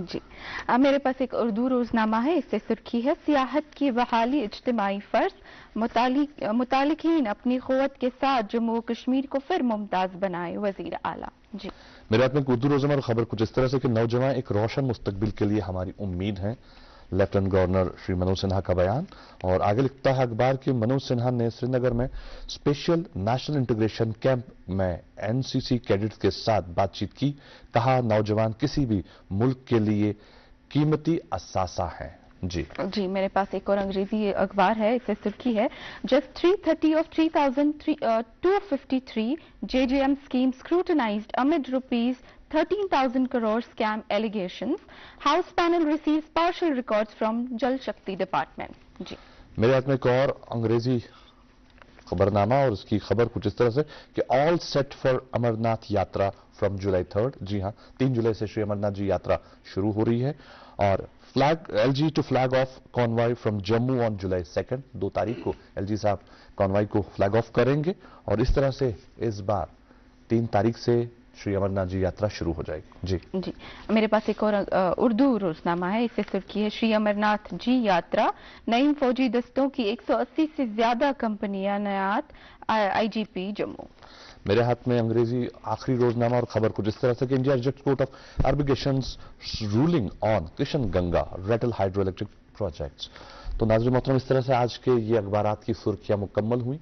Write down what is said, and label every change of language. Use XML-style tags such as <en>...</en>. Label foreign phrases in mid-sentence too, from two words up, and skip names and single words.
<ur>جی میرے پاس ایک اردو روزنامہ ہے، اس سے سرخی ہے: سیاحت کی بحالی اجتماعی فرض، متعلقین اپنی قوت کے ساتھ جموں کشمیر کو پھر ممتاز بنائے وزیر اعلیٰ. جی میرے ہاتھ میں ایک اردو روزنامہ اور خبر کچھ اس طرح سے کہ نوجوان ایک روشن مستقبل کے لیے ہماری امید ہیں. لیفٹیننٹ گورنر شری منوج سنہا کا بیان. اور آگے لکھتا ہے اخبار کہ منوج سنہا نے سری نگر میں اسپیشل نیشنل انٹیگریشن کیمپ میں NCC کیڈٹس کے ساتھ بات چیت کی. کہا نوجوان کسی بھی ملک کے لیے قیمتی اثاثہ ہیں. جی میرے پاس ایک اور انگریزی اخبار ہے، اس سے سرخی ہے:</ur> <en>جسٹ 330 of 3,253 JJM schemes scrutinized amid rupees 13,000 crore scam allegations. House panel receives partial records from Jal Shakti Department.</en> <ur>جی میرے ہاتھ میں ایک اور انگریزی خبرنامہ اور اس کی خبر کچھ اس طرح سے کہ</ur> <en>All set for Amarnath Yatra from July 3.</en> <ur>جی ہاں، 3 جولائی سے شری امرناتھ جی یاترا شروع ہو رہی ہے. اور</ur> <en>LG to flag off convoy from Jammu on July 2.</en> <ur>2 تاریخ کو LG صاحب کانوائی کو</ur> <en>flag off</en> <ur>کریں گے، اور اس طرح سے اس بار 3 تاریخ سے شری امرناتھ جی یاترا شروع ہو جائے گی. جی میرے پاس ایک اور اردو روزنامہ ہے، اس سے سرخی ہے: شری امرناتھ جی یاترا، نئی فوجی دستوں کی 180 سے زیادہ کمپنیاں نعت. IGP جموں. میرے ہاتھ میں انگریزی آخری روزنامہ اور خبر کچھ اس طرح سے کہ</ur> <en>India rejects Court of Arbitrations ruling on Kishanganga Ratle hydro electric projects.</en> <ur>تو ناظرین محترم، اس طرح سے آج کے یہ اخبارات کی سرخیاں مکمل ہوئیں.</ur>